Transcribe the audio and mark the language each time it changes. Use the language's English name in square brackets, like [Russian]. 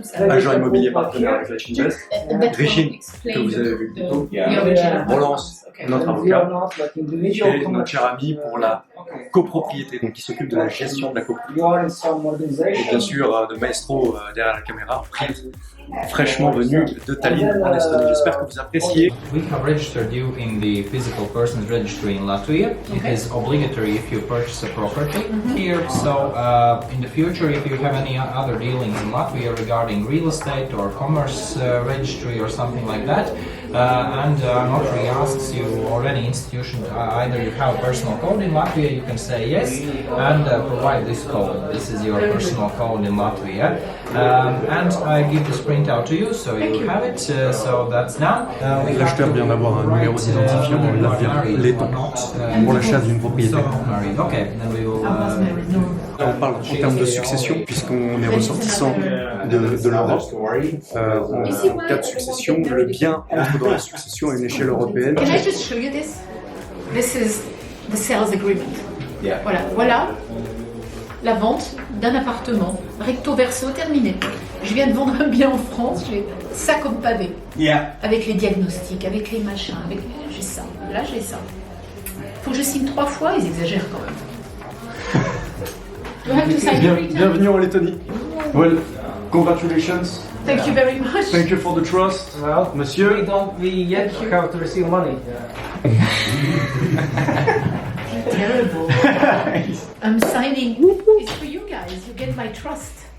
[French] Agent immobilier partenaire avec la Chinvest. Régine, que vous avez vu plus tôt. Relance, notre avocat. Et notre cher ami pour la copropriété, donc qui s'occupe de la gestion de la copropriété. Et bien sûr, de Maestro derrière la caméra, fraîchement venu de Tallinn en Estonie. J'espère que vous appréciez. [English] We have registered you in the physical persons registry in Latvia. It is obligatory if you purchase a property here. So in the future, if you have any other dealings in Latvia regarding real estate or commerce registry or something like that, and notary asks you or any institution, either you have a personal code in Latvia, you can say yes and provide this code. This is your personal code in Latvia. And I give this printout to you, so you have it. So that's done. [French] L'acheteur vient d'avoir un numéro d'identifiant laiton pour l'achat d'une propriété. [English] Okay, then we will. [French] On parle en termes de succession, puisqu'on est ressortissant de l'Europe. En cas de succession, le bien entre dans la succession à une échelle européenne. [English] Can I just show you this? This is the sales agreement. Yeah. [French] Voilà la vente d'un appartement, recto verso, terminé. Je viens de vendre un bien en France, j'ai ça comme pavé. [English] Yeah. [French] Avec les diagnostics, avec les machins, j'ai ça. Là, j'ai ça. Faut que je signe 3 fois, ils exagèrent quand même. [English] Do I have to sign every time? [French] Bienvenue en Lettonie. [English] Well, congratulations. Thank you very much. Thank you for the trust. Well, [French] Monsieur. [English] we don't yet have to receive money. terrible. I'm signing. It's for you guys. You get my trust.